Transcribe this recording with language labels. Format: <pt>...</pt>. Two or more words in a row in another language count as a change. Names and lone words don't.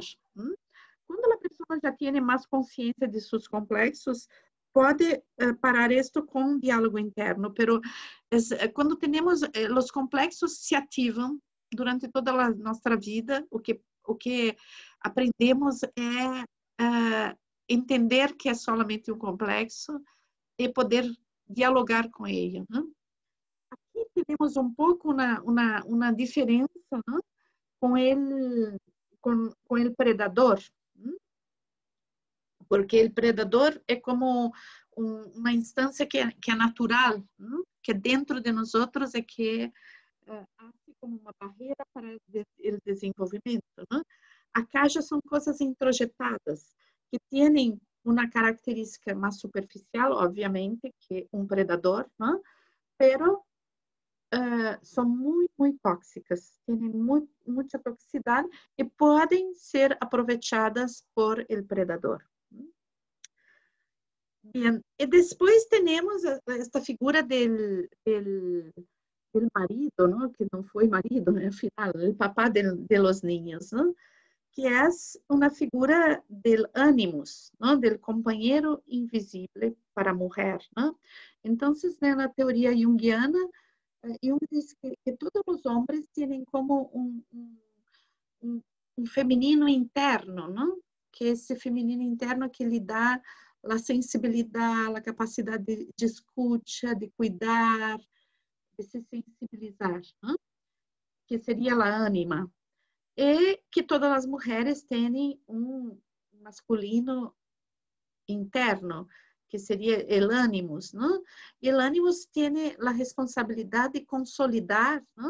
<pt>Quando a pessoa já tem mais consciência de seus complexos, pode parar isto com um diálogo interno, pero quando temos os complexos se ativam durante toda a nossa vida, o que aprendemos é entender que é somente um complexo e poder dialogar com ele. Aqui temos um pouco uma diferença, né, com ele</pt> <es>con el predador, ¿no? Porque el predador es como una instancia que es natural, ¿no? Que dentro de nosotros es que hace como</es> <pt>uma barreira para o desenvolvimento, né? Acá já são coisas introjetadas, que têm uma característica mais superficial, obviamente, que um predador, né? Pero são muito tóxicas, têm muita toxicidade e podem ser aproveitadas</pt> <es>por el predador. Bien,</es> <pt>e depois temos esta figura</pt> <es>del marido, ¿no? Que no fue marido, al final, el papá de los niños, ¿no? Que es una figura del ánimos, ¿no? Del compañero invisible para mujer, ¿no? Entonces, en la teoría junguiana, Jung dice que todos los hombres tienen como un femenino interno, ¿no? Que ese femenino interno que le da la sensibilidad, la capacidad de escucha, de cuidar, de</es> <pt>se sensibilizar, né? Que seria a ânima. E que todas as mulheres têm um masculino interno, que seria el ânimos, né? E el ânimos tem a responsabilidade de consolidar, né?</pt>